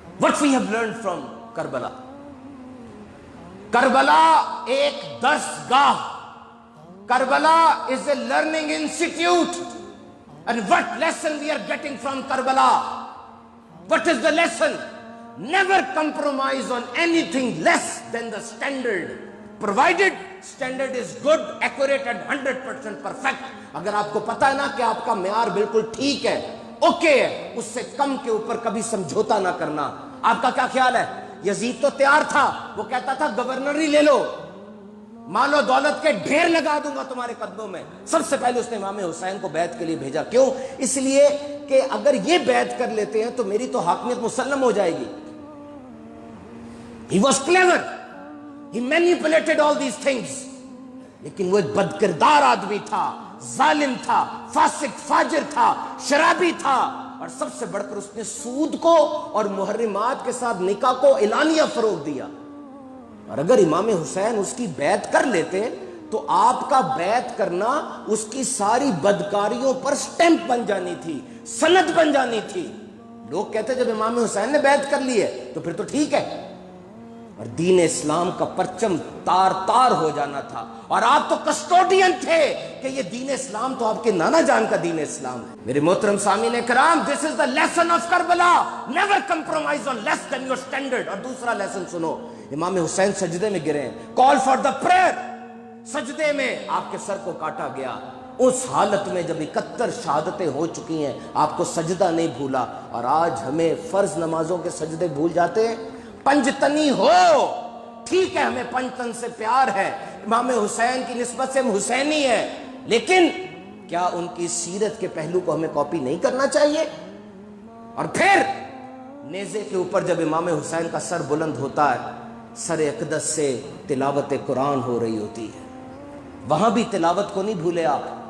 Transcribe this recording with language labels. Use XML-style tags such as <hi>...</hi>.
<en>What we have learned from Karbala.</en> <ur>Karbala ایک درسگاہ.</ur> <en>Karbala is a learning institute. And what lesson we are getting from Karbala? What is the lesson? Never compromise on anything less than the standard. Provided standard is good, accurate and 100% perfect.</en> <ur>اگر آپ کو پتا ہے نا کہ آپ کا معیار بالکل ٹھیک ہے, اوکے ہے, اس سے کم کے اوپر کبھی سمجھوتا نہ کرنا. آپ کا کیا خیال ہے؟ یزید تو تیار تھا, وہ کہتا تھا گورنر ہی لے لو, مال و دولت کے ڈھیر لگا دوں گا تمہارے قدموں میں. سب سے پہلے اس نے امام حسین کو بیعت کے لیے بھیجا. کیوں؟ اس لیے کہ اگر یہ بیعت کر لیتے ہیں تو میری تو حاکمیت مسلم ہو جائے گی.</ur> <en>He was clever. He manipulated all these things.</en> <ur>لیکن وہ ایک بدکردار آدمی تھا, ظالم تھا, فاسق فاجر تھا, شرابی تھا, اور سب سے بڑھ کر اس نے سود کو اور محرمات کے ساتھ نکاح کو اعلانیہ فروغ دیا. اور اگر امام حسین اس کی بیعت کر لیتے تو آپ کا بیعت کرنا اس کی ساری بدکاریوں پر سٹیمپ بن جانی تھی, سند بن جانی تھی. لوگ کہتے جب امام حسین نے بیعت کر لی ہے تو پھر تو ٹھیک ہے, اور دین اسلام کا پرچم تار تار ہو جانا تھا. اور آپ تو کسٹوڈین تھے کہ یہ دین اسلام تو آپ کے نانا جان کا دین اسلام ہے. میرے محترم سامعین کرام,</ur> <en>this is the lesson of Karbala. Never compromise on less than your standard.</en> <ur>اور دوسرا لیسن سنو, امام حسین سجدے میں گرے ہیں,</ur> <en>call for the prayer.</en> <ur>سجدے میں آپ کے سر کو کاٹا گیا. اس حالت میں جب 71 شہادتیں ہو چکی ہیں, آپ کو سجدہ نہیں بھولا. اور آج ہمیں فرض نمازوں کے سجدے بھول جاتے ہیں. پنجتنی ہو, ٹھیک ہے, ہمیں پنجتن سے پیار ہے, امام حسین کی نسبت سے ہم حسینی ہیں, لیکن کیا ان کی سیرت کے پہلو کو ہمیں کاپی نہیں کرنا چاہیے؟ اور پھر نیزے کے اوپر جب امام حسین کا سر بلند ہوتا ہے, سر اقدس سے تلاوت قرآن ہو رہی ہوتی ہے, وہاں بھی تلاوت کو نہیں بھولے آپ.</ur>